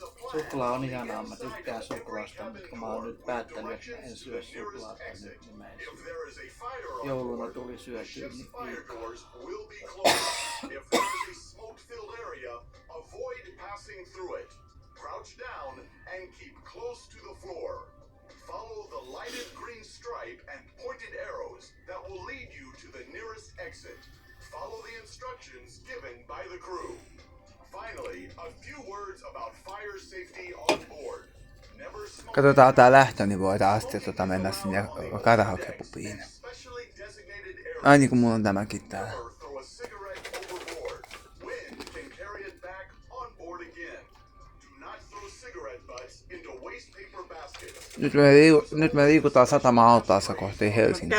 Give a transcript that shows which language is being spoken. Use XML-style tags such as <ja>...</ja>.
<fi>Suklaa on ihanaa, mä tykkään suklaasta, mutta mä oon nyt päättänyt, että en syö suklaata nyt, niin mä en syö. Jouluna tuli syötyä niin liikaa.</fi> <en>Follow the lighted green stripe and pointed arrows that will lead you to the nearest exit. Follow the instructions given by the crew. Finally, a few words about fire safety on board. Never smoke.</en> <fi>Katsotaan tää lähtö, niin voidaan asti mennä sinne karaokepubiin.</fi> <en>Specially designated area.</en> <fi>Ai niin kuin mulla on tämäkin täällä.</fi> <en>Or throw a cigarette overboard. Wind can carry it back on board again. Do not throw cigarette butts into waste paper baskets.</en> <fi>Nyt me liikutaan satama-altaassa kohti Helsinkiä.</fi>